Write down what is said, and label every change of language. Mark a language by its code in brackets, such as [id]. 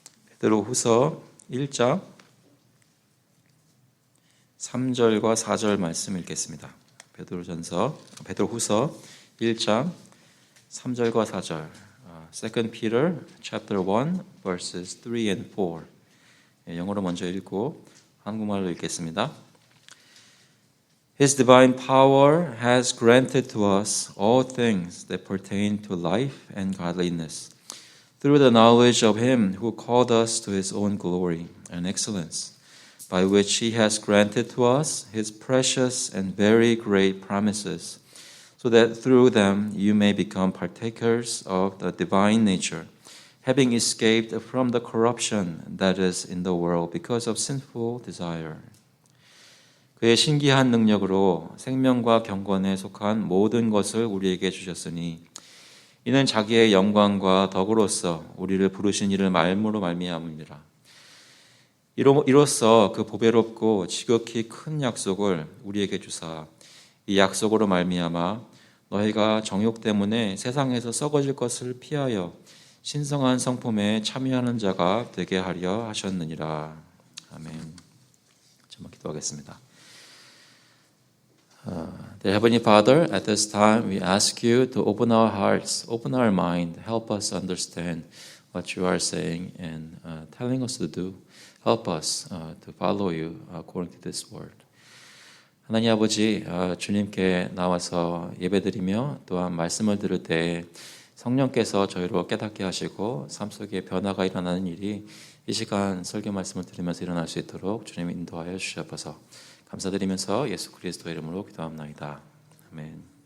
[ko] 베드로 후서 1장 3절과 4절 말씀 읽겠습니다. 베드로 후서 1장 3절과 4절. [en] 2 Peter chapter 1 verses 3 and 4. [ko] 영어로 먼저 읽고 한국말로 읽겠습니다. [en] His divine power has granted to us all things that pertain to life and godliness through the knowledge of him who called us to his own glory and excellence, by which he has granted to us his precious and very great promises, so that through them you may become partakers of the divine nature, having escaped from the corruption that is in the world because of sinful desire. [ko] 그의 신기한 능력으로 생명과 경건에 속한 모든 것을 우리에게 주셨으니 이는 자기의 영광과 덕으로서 우리를 부르신 이를 말미로 말미암음이라. 이로써 그 보배롭고 지극히 큰 약속을 우리에게 주사 이 약속으로 말미암아 너희가 정욕 때문에 세상에서 썩어질 것을 피하여 신성한 성품에 참여하는 자가 되게 하려 하셨느니라. 아멘. 정말 기도하겠습니다. [en] Dear Heavenly Father, at this time we ask you to open our hearts, open our mind, help us understand what you are saying and telling us to do. Help us to follow you according to this word. [ko] 하나님 아버지, 주님께 나와서 예배드리며 또한 말씀을 들을 때 성령께서 저희로 깨닫게 하시고 삶 속에 변화가 일어나는 일이 이 시간 설교 말씀을 들으면서 일어날 수 있도록 주님 인도하여 주시옵소서. 감사드리면서 예수 그리스도의 이름으로 기도합나이다. 아멘.